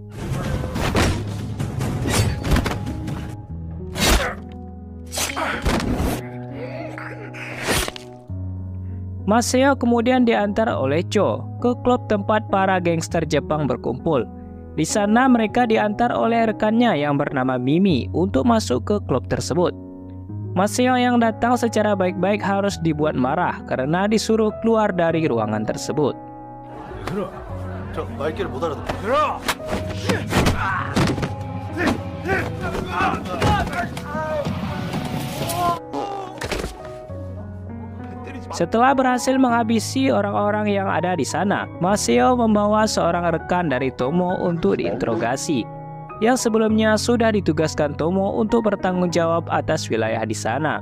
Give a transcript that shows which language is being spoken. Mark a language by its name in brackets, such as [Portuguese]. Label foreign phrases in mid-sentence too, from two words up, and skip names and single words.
[Indonesian] Maseo kemudian diantar oleh Cho ke klub tempat para gangster Jepang berkumpul. Di sana mereka diantar oleh rekannya yang bernama Mimi untuk masuk ke klub tersebut. Maseo yang datang secara baik-baik harus dibuat marah karena disuruh keluar dari ruangan tersebut. [Korean] 저 말귀를 못 알아듣. [Indonesian] Setelah berhasil menghabisi orang-orang yang ada di sana, Maseo membawa seorang rekan dari Tomo untuk diinterogasi, yang sebelumnya sudah ditugaskan Tomo untuk bertanggung jawab atas wilayah di sana.